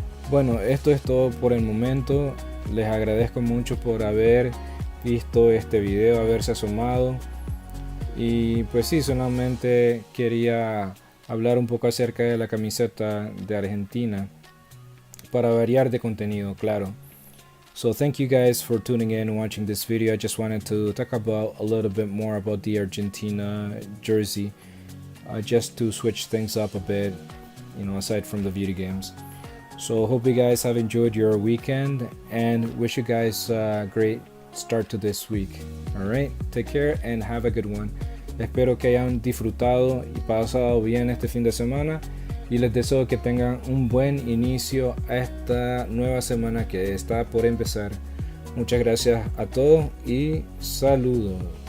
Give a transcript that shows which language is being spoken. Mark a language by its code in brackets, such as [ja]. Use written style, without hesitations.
[es] Bueno, esto es todo por el momento. Les agradezco mucho por haber visto este video, haberse asomado. Y pues sí, solamente quería hablar un poco acerca de la camiseta de Argentina, para variar de contenido, claro. [en] So thank you guys for tuning in and watching this video. I just wanted to talk about a little bit more about the Argentina jersey, just to switch things up a bit, aside from the video games. So hope you guys have enjoyed your weekend and wish you guys a great start to this week. Alright, take care and have a good one. [es] Espero que hayan disfrutado y pasado bien este fin de semana y les deseo que tengan un buen inicio a esta nueva semana que está por empezar. Muchas gracias a todos y saludos.